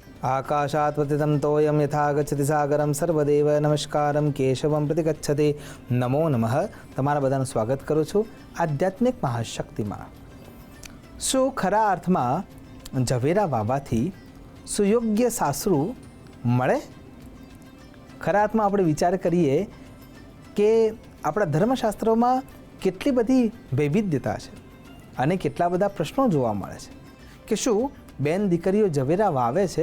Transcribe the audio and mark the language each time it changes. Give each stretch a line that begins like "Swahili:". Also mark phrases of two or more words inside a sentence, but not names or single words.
Sanskrit: आकाशात् पतितं तोयं यथा गच्छति सागरं सर्वदेव नमस्कारं केशवं प्रति गच्छति नमो नमः।
Gujarati: તમારા બધાનું સ્વાગત કરું છું આધ્યાત્મિક મહાશક્તિમાં। શું ખરા અર્થમાં ઝવેરા વાવવાથી સુયોગ્ય સાસરું મળે? ખરા અર્થમાં આપણે વિચાર કરીએ કે આપણા ધર્મશાસ્ત્રોમાં કેટલી બધી વૈવિધ્યતા છે અને કેટલા બધા પ્રશ્નો જોવા મળે છે કે શું બેન દીકરીઓ ઝવેરા વાવે છે?